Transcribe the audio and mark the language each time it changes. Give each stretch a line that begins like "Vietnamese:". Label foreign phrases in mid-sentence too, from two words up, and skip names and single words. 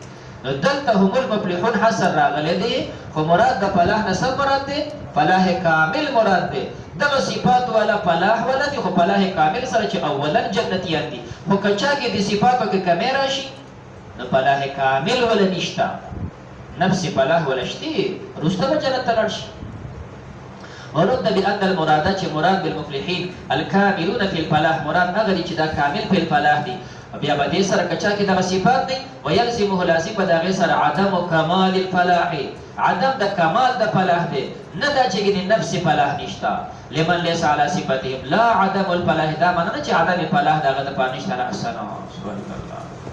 Pashto: نو دلته هم المفلحون حسن راغلی دی، خو مراد د فلاح نه څه مراد دی؟ فلاح کامل مراد دی. دغه صفات والا فلاح والا دی خو فلاح کامل سره چې اولا جنتیات دي. خو که چا کې د صفاتو کې کمی راشي نو فلاح کامل ولا نشتا، نفس فلاح ولا شتی، رسته به جنت ته لاړ شي.
Arabic: ورد بأن المراد چې مراد بالمفلحین الکاملون فی الفلاح،
Pashto: مراد هغه دي چې دا
Arabic: کامل فی الفلاح دي.
Pashto: بیا به دې سره کچا کې دغه صفات دي ویلزمه لازم به د هغې سره
Arabic: عدم کمال الفلاح،
Pashto: عدم د کمال د فلاح دی، نه دا چې ګینې نفس فلاح نشتا.
Arabic: لمن لیس علی صفتهم لا عدم الفلاح،
Pashto: دا معنی نه چې عدم فلاح د هغه دپاره نشته.
Arabic: احسن. سبحان الله.